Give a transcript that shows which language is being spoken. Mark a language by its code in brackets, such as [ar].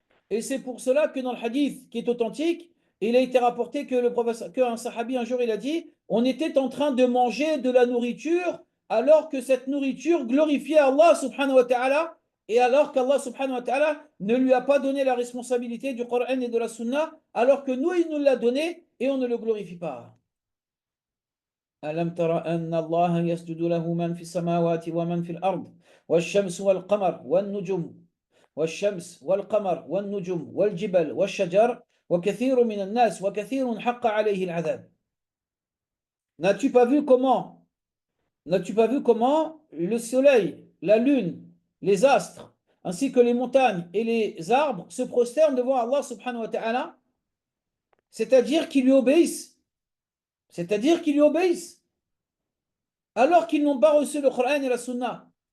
[fr] Et c'est pour cela que dans le hadith qui est authentique, il a été rapporté que qu'un sahabi un jour il a dit, on était en train de manger de la nourriture alors que cette nourriture glorifiait Allah subhanahu wa ta'ala et alors qu'Allah subhanahu wa ta'ala ne lui a pas donné la responsabilité du Coran et de la Sunna alors que nous il nous l'a donné et on ne le glorifie pas. [ar] ألم تر أن الله يسجد له من في السماوات ومن في الأرض والشمس والقمر والنجوم والشمس والقمر والنجوم والجبل والشجر وكثير من الناس وكثير حق عليه العذاب. [fr] N'as-tu pas vu comment, n'as-tu pas vu comment le soleil, la lune, les astres, ainsi que les montagnes et les arbres se prosternent devant Allah subhanahu wa ta'ala, c'est-à-dire qu'ils lui obéissent, c'est-à-dire qu'ils lui obéissent, alors qu'ils n'ont pas reçu le Coran et la Sunna.